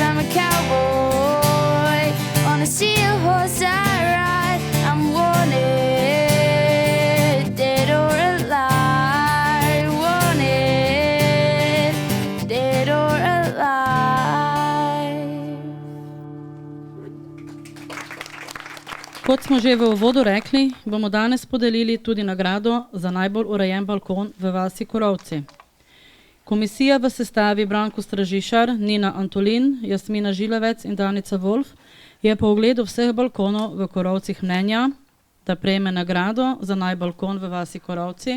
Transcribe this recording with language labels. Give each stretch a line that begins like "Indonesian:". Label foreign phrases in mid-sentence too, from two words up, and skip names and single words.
English: I'm a cowboy on a steel horse I ride. I'm wanted, dead or alive. Wanted, dead or alive.
Slovenian: Kot smo že v uvodu rekli, bomo danes podelili tudi nagrado za najbolj urejen balkon v vasi Korovci. Komisija v sestavi Branko Stražišar, Nina Antolin, Jasmina Žilevec in Danica Wolf je po ogledu vseh balkonov v Korovcih mnenja, da prejme nagrado za najbalkon v vasi Korovci.